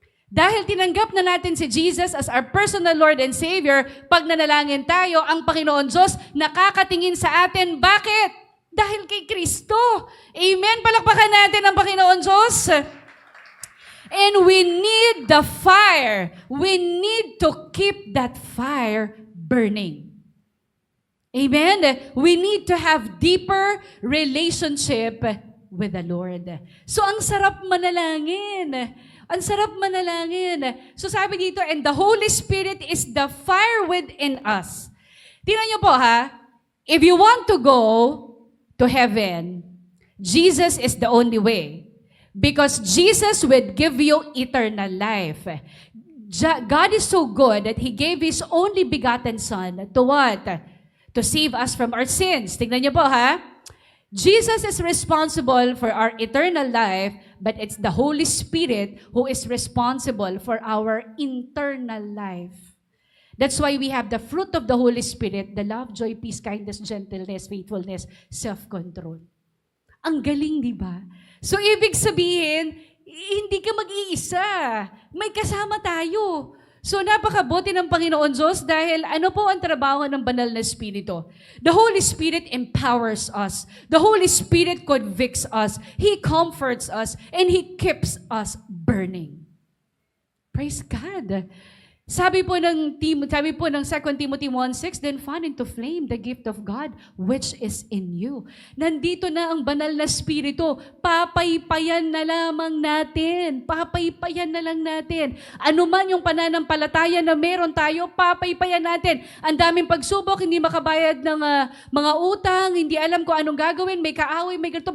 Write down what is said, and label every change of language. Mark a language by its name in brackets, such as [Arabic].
[Filipino] Dahil tinanggap na natin si Jesus [English] as our personal Lord and Savior, [Filipino] pag nanalangin tayo, ang Panginoon Diyos nakakatingin sa atin. Bakit? Dahil kay Kristo. Amen? Palakpakan natin ang Panginoon Diyos. [English] And we need the fire. We need to keep that fire burning. Amen? We need to have deeper relationship with the Lord. [Filipino] So, ang sarap manalangin. Ang sarap manalangin. [English] So, [Filipino] sabi dito, [English] and the Holy Spirit is the fire within us. [Filipino] Tingnan niyo po ha, [English] if you want to go to heaven, Jesus is the only way. Because Jesus would give you eternal life. God is so good that He gave His only begotten Son to what? To save us from our sins. [Filipino] Tingnan niyo po ha. [English] Jesus is responsible for our eternal life, but it's the Holy Spirit who is responsible for our internal life. That's why we have the fruit of the Holy Spirit, the love, joy, peace, kindness, gentleness, faithfulness, self-control. [Filipino] Ang galing, di ba? So, ibig sabihin, hindi ka mag-iisa. May kasama tayo. So, napakabuti ng Panginoon Diyos dahil ano po ang trabaho ng banal na Espiritu? [English] The Holy Spirit empowers us. The Holy Spirit convicts us. He comforts us. And He keeps us burning. Praise God. [Filipino] Sabi po ng [English] 2 Timothy 1:6, then fan into flame the gift of God which is in you. [Filipino] Nandito na ang banal na Espiritu. Papaypayan na lamang natin. Papaypayan na lang natin. Ano man yung pananampalataya na meron tayo, papaypayan natin. Ang daming pagsubok, hindi makabayad ng mga utang, hindi alam kung anong gagawin, may kaaway, may ganito.